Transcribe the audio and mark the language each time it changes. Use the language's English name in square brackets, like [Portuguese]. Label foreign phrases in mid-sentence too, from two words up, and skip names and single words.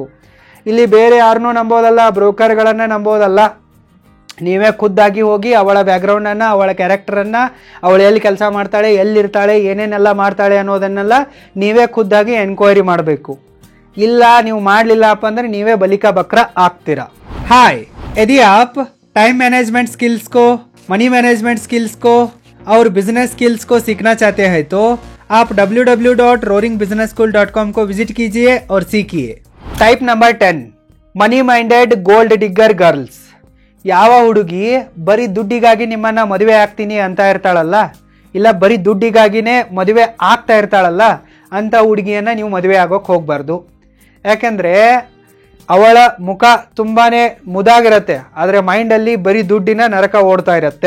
[Kannada] ಇಲ್ಲಿ ಬೇರೆ ಯಾರನ್ನೂ ನಂಬೋದಲ್ಲ, ಬ್ರೋಕರ್ಗಳನ್ನು ನಂಬೋದಲ್ಲ. ನೀವೇ ಖುದ್ದಾಗಿ ಹೋಗಿ ಅವಳ ಬ್ಯಾಕ್ಗ್ರೌಂಡನ್ನು, ಅವಳ ಕ್ಯಾರೆಕ್ಟರನ್ನು, ಅವಳು ಎಲ್ಲಿ ಕೆಲಸ ಮಾಡ್ತಾಳೆ, ಎಲ್ಲಿರ್ತಾಳೆ, ಏನೇನೆಲ್ಲ ಮಾಡ್ತಾಳೆ ಅನ್ನೋದನ್ನೆಲ್ಲ ನೀವೇ ಖುದ್ದಾಗಿ ಎನ್ಕ್ವೈರಿ ಮಾಡಬೇಕು. ಇಲ್ಲ ನೀವು ಮಾಡಲಿಲ್ಲಪ್ಪ ಅಂದರೆ ನೀವೇ [Hindi] बलि का बकरा [Kannada] ಆಗ್ತೀರಾ. [Hindi] हाय, यदि आप [English] time management skills [Hindi] को, [English] money management skills [Hindi] को और [English] business skills [Hindi] को सीखना चाहते हैं तो आप www.roaringbusinessschool.com को विजिट कीजिए और सीखिए. [English] Type number 10, money minded gold digger girls. [Kannada] ಯಾವ ಹುಡುಗಿ ಬರೀ ದುಡ್ಡಿಗಾಗಿ ನಿಮ್ಮನ್ನ ಮದುವೆ ಆಗ್ತೀನಿ ಅಂತ ಇರ್ತಾಳಲ್ಲ, ಇಲ್ಲ ಬರೀ ದುಡ್ಡಿಗಾಗಿನೇ ಮದುವೆ ಆಗ್ತಾ ಇರ್ತಾಳಲ್ಲ, ಅಂತ ಹುಡುಗಿಯನ್ನ ನೀವು ಮದುವೆ ಆಗೋಕೆ ಹೋಗಬಾರ್ದು. ಯಾಕೆಂದ್ರೆ ಅವಳ ಮುಖ ತುಂಬಾನೇ ಮುದಾಗಿರತ್ತೆ, ಆದರೆ ಮೈಂಡಲ್ಲಿ ಬರೀ ದುಡ್ಡಿನ ನರಕ ಓಡ್ತಾ ಇರತ್ತೆ.